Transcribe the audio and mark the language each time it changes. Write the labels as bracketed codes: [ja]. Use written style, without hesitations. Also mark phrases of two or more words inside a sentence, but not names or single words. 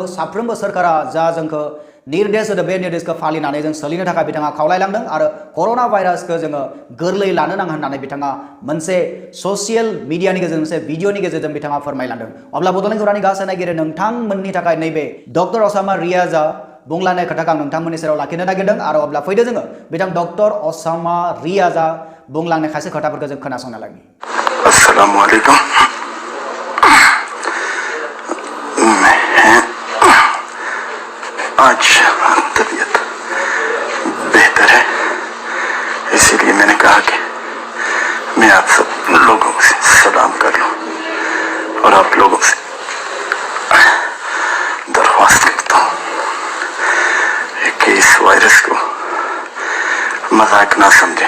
[brx] साफ्रोमबो सोरखारा जा जोंखौ निर्देश होदों बे निर्देशखौ फालिनानै जों सोलिनो थाखाय बिथाङा खावलायलांदों आरो कर'ना भाइरासखौ जोङो गोरलै लानो नाङा होननानै बिथाङा मोनसे ससियेल मिडियानि गेजेरजों मोनसे भिडिअनि गेजेरजों बिथाङा फोरमायलांदों। अब्ला बड'लेण्ड खौरांनि गासै नायगिरि नोंथांमोननि थाखाय नैबे डक्टर असामा रियाजा बुंलांनाय खोथाखौ आं नोंथांमोननि सेराव लाखिनो नागिरदों आरो अब्ला फैदो जोङो बिथां डक्टर असामा रियाजा बुंलांनाय खायसे खोथाफोरखौ जों खोनासंना लागोन। [ar] السلام عليكم. [hi] आज तबीयत बेहतर है, इसीलिए मैंने कहा कि मैं आप सब लोगों से सलाम कर लूं और आप लोगों से दरख्वास्त करता हूं कि इस वायरस को मजाक ना समझें।